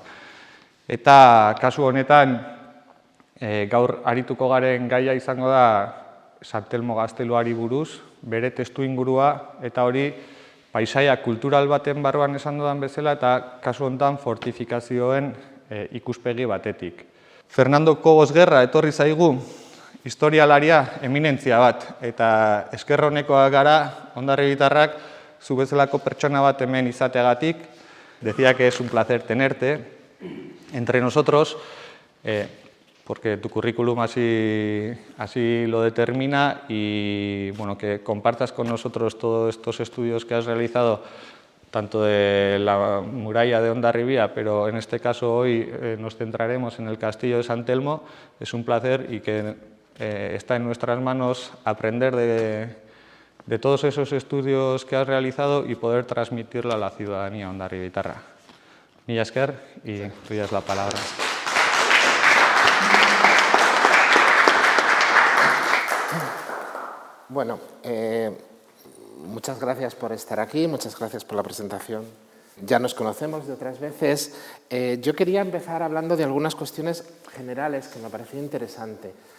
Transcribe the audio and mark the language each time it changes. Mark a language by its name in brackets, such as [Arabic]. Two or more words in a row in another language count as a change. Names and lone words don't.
[Basque] Eta kasu honetan, gaur arituko garen gaia izango da San Telmo gazteluari buruz, bere testuingurua eta hori paisaia kultural baten barruan esan dudan bezala eta kasu honetan fortifikazioen ikuspegi batetik. Fernando Cobos Guerra etorri zaigu, historialaria eminentzia bat, eta esker honekoak gara, Hondarribitarrak, zu bezalako pertsona bat hemen izateagatik. [Spanish] Decía que es un placer tenerte entre nosotros, porque tu currículum así lo determina y bueno, que compartas con nosotros todos estos estudios que has realizado, tanto de la muralla de Hondarribia, pero en este caso hoy nos centraremos en el castillo de San Telmo. Es un placer y que está en nuestras manos aprender de todos esos estudios que has realizado y poder transmitirlo a la ciudadanía hondarribitarra. [Basque] Mila esker, [Spanish] y tuya es la palabra. Bueno, muchas gracias por estar aquí, muchas gracias por la presentación. Ya nos conocemos de otras veces. Yo quería empezar hablando de algunas cuestiones generales que me parecía interesante.